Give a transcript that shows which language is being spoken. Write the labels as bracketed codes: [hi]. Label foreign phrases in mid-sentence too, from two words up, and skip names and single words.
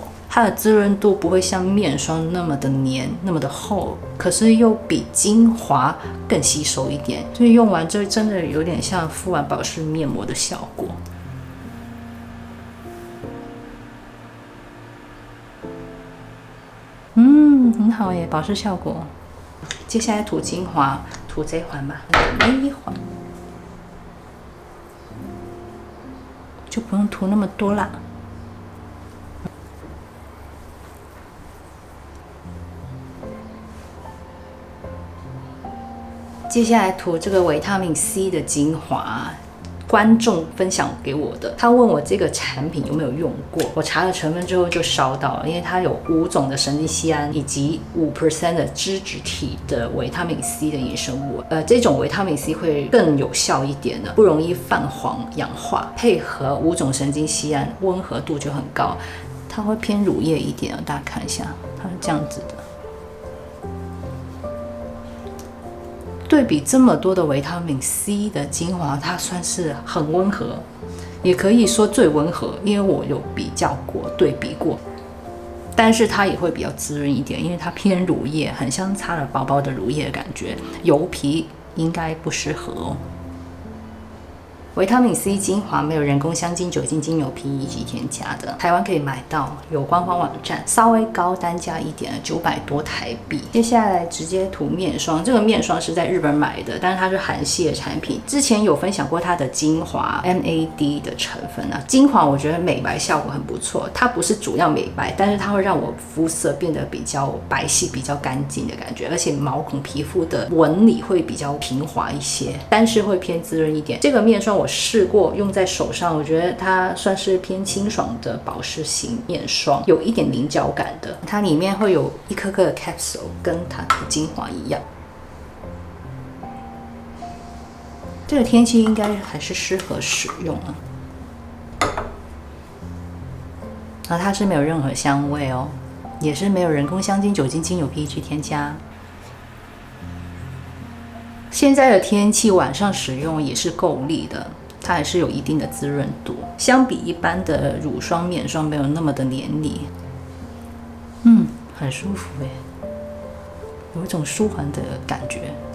[zh] 它的滋潤度不會像面霜那麼的黏，那麼的厚，可是又比精華更吸收一點，所以用完之後真的有點像敷完保濕面膜的效果。很好耶，保濕效果。接下來塗精華，塗這一環吧，每一環就不用涂那麼多啦。接下來塗這個維他命 C 的精華，觀眾分享給我的，他問我這個產品有沒有用過，我查了成分之後就燒到了，因為它有5種的神經酰胺以及5% 的脂質體的維他命 C 的衍生物，這種維他命 C 會更有效一點的，不容易泛黄氧化，配合5種神經酰胺，溫和度就很高，它會偏乳液一點，大家看一下，它是這樣子的。對比這麼多的維他命 C 的精華，它算是很溫和，也可以說最溫和，因為我有比較過、對比過。但是它也會比較滋潤一點，因為它偏乳液，很像擦了薄薄的乳液的感覺，油皮應該不適合哦。維他命 C 精華，沒有人工香精、酒精、精油、PE 及添加的，台灣可以買到，有官方網站，稍微高單價一點，900多台幣。接下來直接塗面霜，這個面霜是在日本買的，但是它是韓系的產品。之前有分享過它的精華 NAD 的成分啊，精華我覺得美白效果很不錯，它不是主要美白，但是它會讓我膚色變得比較白皙、比較乾淨的感覺，而且毛孔皮膚的紋理會比較平滑一些，但是會偏滋潤一點。這個面霜我試過用在手上，我覺得它算是偏清爽的保濕型面霜，有一點凝膠感的。它裡面會有一顆顆的 capsule， 跟它的精華一樣。這個天氣應該還是適合使用啊。然後它是沒有任何香味哦，也是沒有人工香精、酒精、精油、PE 添加。現在的天氣晚上使用也是夠力的，它還是有一定的滋潤度，相比一般的乳霜、面霜没有那麼的黏膩，很舒服耶，有一種舒緩的感覺。